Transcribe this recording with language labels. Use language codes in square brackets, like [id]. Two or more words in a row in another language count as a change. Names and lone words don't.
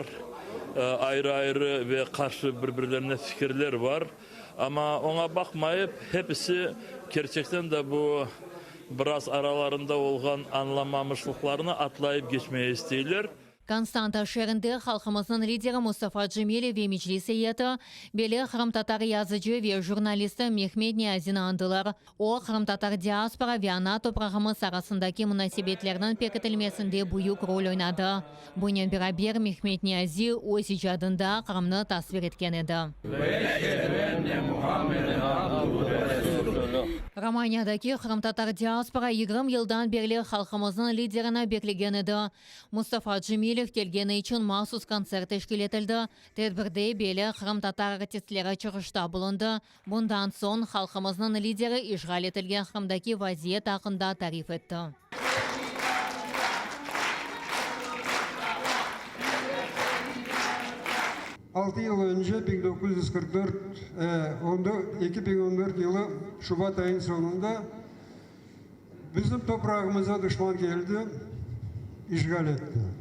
[crh] Ayrı ayrı ve karşı birbirlerine fikirler var. Ama ona bakmayıp hepsi gerçekten de bu biraz aralarında olgan anlamamışlıklarını atlayıp geçmeye istiyorlar. Konstanta şehrinde halkımızın lideri Mustafa Cemilov ve meclis heyeti beli Kırım Tatar yazıcı ve jurnalisti Mehmet Niyazini andılar. O Kırım Tatar diaspora ve ana toprağımız arasındaki münasebetlerinin pekiştirilmesinde büyük rol oynadı. Bununla beraber Mehmet Niyazi öz icadında Kırım'ı tasvir etken edi. Romanya'daki Kırım Tatar diaspora 20 yıldan beri halkımızın liderine bekleyen edi. Mustafa Cemilov gelgeni için mahsus konser teşkil etildi. Tedbirde beli Kırım Tatar artistleri çıkışta bulundu. Bundan son halkımızın lideri işgal etilgen Kırım'daki vaziyet hakkında tarif etti. Altı yıl önce 2014 yılı Şubat ayının sonunda bizim toprağımıza düşman geldi, işgal etti.